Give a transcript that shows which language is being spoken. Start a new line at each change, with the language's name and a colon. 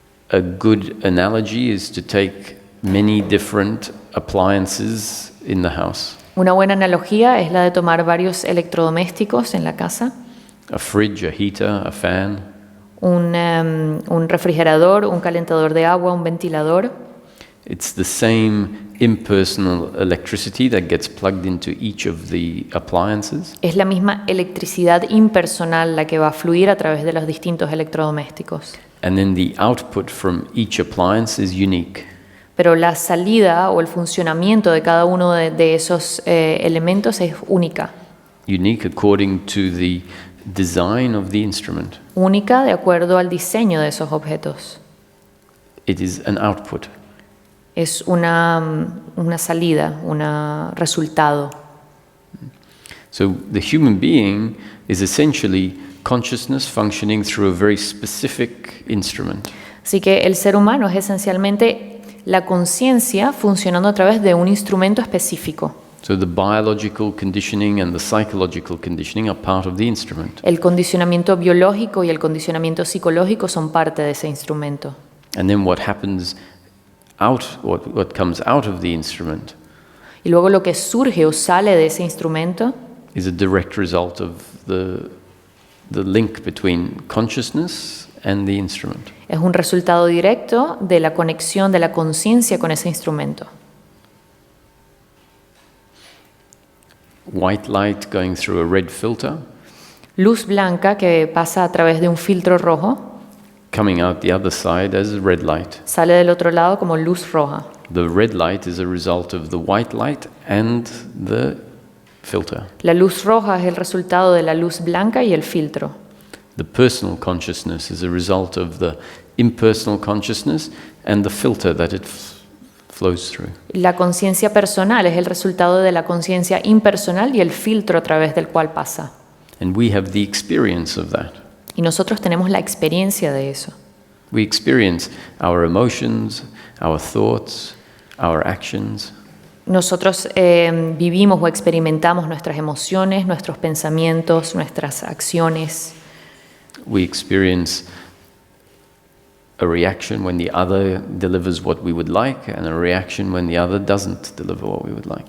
English: A good analogy is to take many different appliances in the house.
Spanish: Una buena analogía es la de tomar varios electrodomésticos en la casa,
English: A fridge, a heater, a fan.
Spanish: un refrigerador, un calentador de agua, un ventilador.
English: It's the same impersonal electricity that gets plugged into each of the appliances,
Spanish: Es la misma electricidad impersonal la que va a fluir a través de los distintos electrodomésticos.
English: and then the output from each appliance is unique.
Spanish: Pero la salida o el funcionamiento de cada uno de esos elementos es única.
English: Unique according to the design of the instrument.
Spanish: Única de acuerdo al diseño de esos objetos.
English: It is an output.
Spanish: Es una salida, un resultado.
English: So the human being is essentially consciousness functioning through a very specific instrument.
Spanish: Así que el ser humano es esencialmente la conciencia funcionando a través de un instrumento específico.
English: So the biological conditioning and the psychological conditioning are part of the instrument.
Spanish: El condicionamiento biológico y el condicionamiento psicológico son parte de ese instrumento.
English: And then what happens out, what comes out of the instrument
Spanish: Y luego lo que surge o sale de ese instrumento
English: is a direct result of the link between consciousness and the instrument.
Spanish: es un resultado directo de la conexión de la conciencia con ese instrumento.
English: White light going through a red filter,
Spanish: Luz blanca que pasa a través de un filtro rojo
English: coming out the other side as red light.
Spanish: sale del otro lado como luz roja.
English: The red light is a result of the white light and the filter.
Spanish: La luz roja es el resultado de la luz blanca y el filtro.
English: The personal consciousness is a result of the impersonal consciousness and the filter that it flows through.
Spanish: La conciencia personal es el resultado de la conciencia impersonal y el filtro a través del cual pasa.
English: And we have the experience of that.
Spanish: Y nosotros tenemos la experiencia de eso.
English: We experience our emotions, our thoughts, our actions.
Spanish: Nosotros vivimos o experimentamos nuestras emociones, nuestros pensamientos, nuestras acciones.
English: We experience a reaction when the other delivers what we would like and a reaction when the other doesn't deliver what we would like.